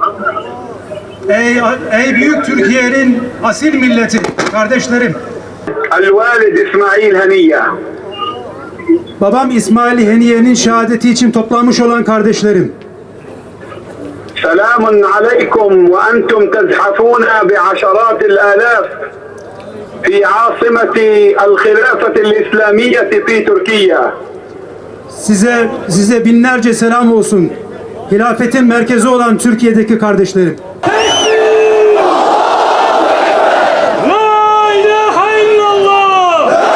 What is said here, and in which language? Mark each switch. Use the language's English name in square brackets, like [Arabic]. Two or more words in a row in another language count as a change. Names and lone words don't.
[Turkish] Ey büyük Türkiye'nin asil milleti, kardeşlerim. [Arabic] الوالد إسماعيل هنية. [Turkish] Babam İsmail Heniye'nin şehadeti için toplanmış olan kardeşlerim. [Arabic] سلام عليكم وأنتم تزحفون بعشرات الآلاف في عاصمة الخلافة الإسلامية في تركيا. [Turkish] Size binlerce selam olsun. Hilafetin merkezi olan Türkiye'deki kardeşlerim. [Arabic] لا إله إلا الله.